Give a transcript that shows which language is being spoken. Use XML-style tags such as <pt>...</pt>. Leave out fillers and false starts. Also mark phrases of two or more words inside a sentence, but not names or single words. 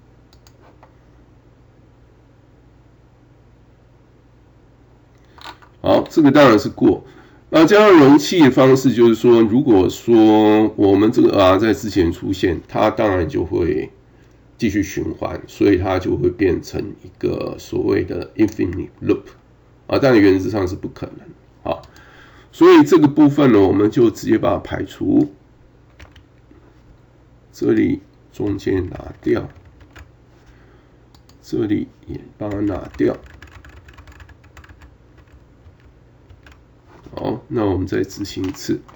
<zh>好，這個當然是過。那加上容器的方式就是說，如果說我們這個 R 在之前出現，它當然就會繼續循環，所以它就會變成一個所謂的</zh> <en>infinite loop，</en> <zh>但原則上是不可能。所以這個部分呢，我們就直接把它排除，這裡中間拿掉，這裡也把它拿掉。好，那我們再執行一次。</zh>